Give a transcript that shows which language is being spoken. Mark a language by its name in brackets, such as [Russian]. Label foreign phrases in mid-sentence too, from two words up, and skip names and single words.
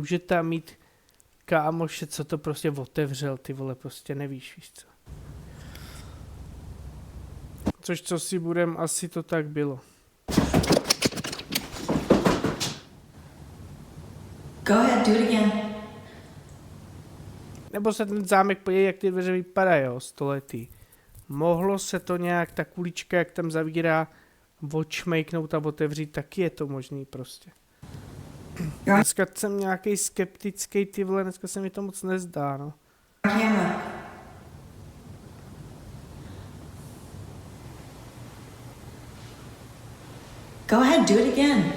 [Czech] Zase může tam mít kámoše, co to prostě otevřel, ty vole, prostě nevíš, víš co. Což co si budem, asi to tak bylo. [English] Go ahead, do it again. [Czech] Nebo se ten zámek podívej, jak ty dveře vypadají, jo, stoletý. Mohlo se to nějak, ta kulička, jak tam zavírá, odšmejknout a otevřít, taky je to možný prostě. Dneska jsem nějaký skeptický, ty vole, dneska se mi to moc nezdá, no. [English] Camera. Go ahead, do it again.